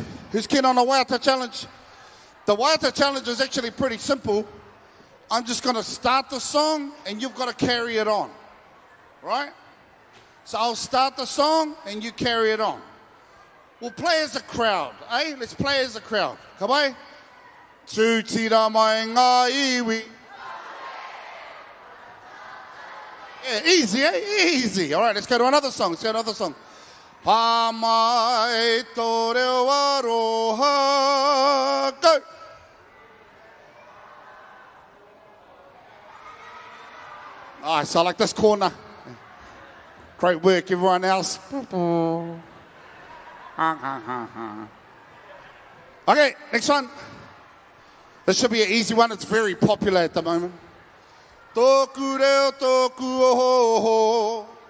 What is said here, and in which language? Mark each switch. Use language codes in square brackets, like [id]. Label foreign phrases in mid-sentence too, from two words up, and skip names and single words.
[en] Who's keen on a waiata challenge? The waiata challenge is actually pretty simple. I'm just going to start the song, and you've got to carry it on. Right? So I'll start the song, and you carry it on. We'll play as a crowd, eh? Let's play as a crowd. Kapai? [mi] Tū tira mai ngā iwi. [en] Yeah, easy, eh? Easy. All right, let's go to another song. [mi] Pa mai tō reo aroha. [en] Go. Nice, I like this corner. Great work, everyone else. Okay, next one. This should be an easy one. It's very popular at the moment. [mi] Tōku reo tōku oho.